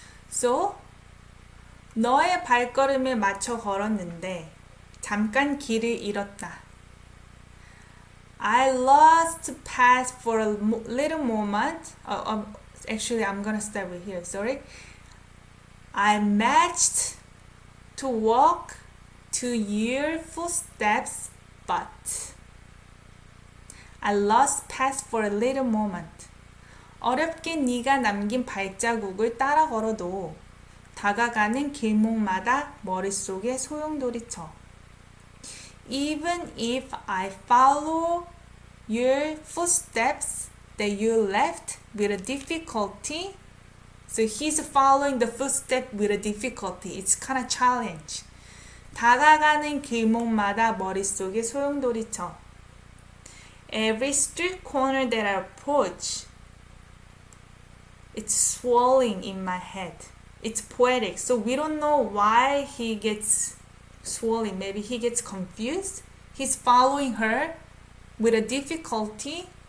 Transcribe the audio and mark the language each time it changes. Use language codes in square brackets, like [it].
[ko] So, 너의 발걸음에 맞춰 걸었는데 잠깐 길을 잃었다. [en] I lost path for a little moment. Actually, I'm gonna start with here. Sorry. I matched to walk to your footsteps, but I lost path for a little moment. [ko] 어렵게 네가 남긴 발자국을 따라 걸어도 다가가는 길목마다 머릿속에 소용돌이쳐. [en] Even if I follow your footsteps that you left with a difficulty. So he's following the footstep with a difficulty. It's kind of challenge. [ko] 다가가는 길목마다 머릿속에 소용돌이쳐. [en] Every street corner that I approach, it's swirling in my head. It's poetic. So we don't know why he gets swirling. Maybe he gets confused. He's following her with a difficulty.